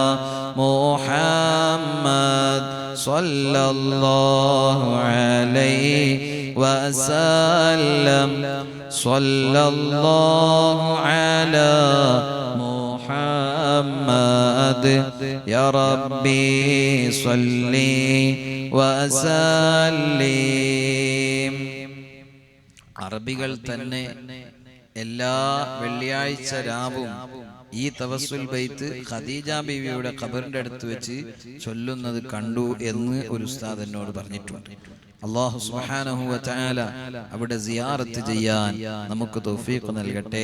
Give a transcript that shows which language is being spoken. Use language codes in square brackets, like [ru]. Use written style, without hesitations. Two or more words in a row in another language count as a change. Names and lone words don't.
[ar] محمد صلى الله عليه وسلم صلى الله على محمد يا ربي صلي وسلم. [ml] അറബികൾ തന്നെ എല്ലാ വെള്ളിയാഴ്ച രാവും ഈ തവസ്സുൽ ബൈത്ത് ഖദീജ ബീവിയുടെ ഖബറിന്റെ അടുത്ത് വെച്ച് ചൊല്ലുന്നത് കണ്ടു എന്ന് ഒരു ഉസ്താദ് എന്നോട് പറഞ്ഞിട്ടുണ്ട്. അല്ലാഹു [ar] سبحانه وتعالى [ml] അവിടെ സിയാറത്ത് ചെയ്യാൻ നമുക്ക് തൗഫീഖ് നൽകട്ടെ.